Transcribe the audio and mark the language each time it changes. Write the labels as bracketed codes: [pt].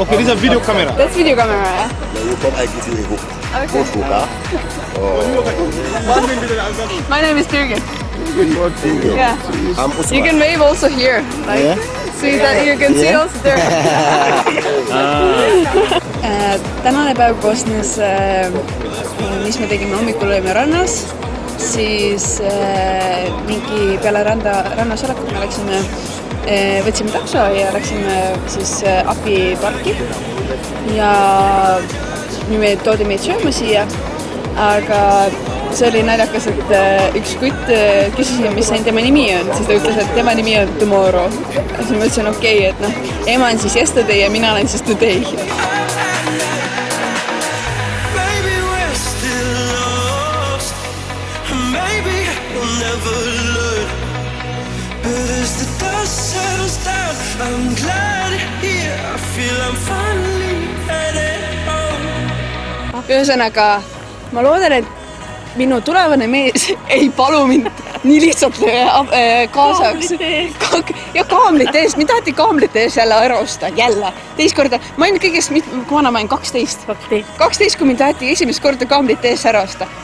[en] Okay, this is a video camera. That's video camera. Yeah, you come, I give you a hook. Okay. Good hook, huh? My name is Türgen. Yeah. I'm You Usman. can wave also here. Like, see that you can see also there. [et] Tänane päev koosnes, mis me tegime hommikul olime rannas, siis mingi peale rannas olekut me võtsime takso ja läksime siis Ahvi parki ja me toodi meid sööma siia, aga see oli naljakas, et üks kutt küsisin, mis tema nimi on, siis ta ütles, et tema nimi on Tomorrow. Siis ma ütlesin, okei, et noh, ema on siis yesterday ja mina olen siis today. [en] Maybe we're still lost, maybe we'll never learn. But as the dust settles down, I'm glad here. I feel I'm finally headed home. [et] Ühesõnaga, ma loodan, et minu tulevane mees ei palu mind nii lihtsalt kaasaks. Ja kaamlite ees, mind taheti kaamlite ees jälle ära osta, jälle. Teist korda, ma olen kõigest, kui vana ma olen 12, kui mind taheti esimest korda kaamlite ees ära osta.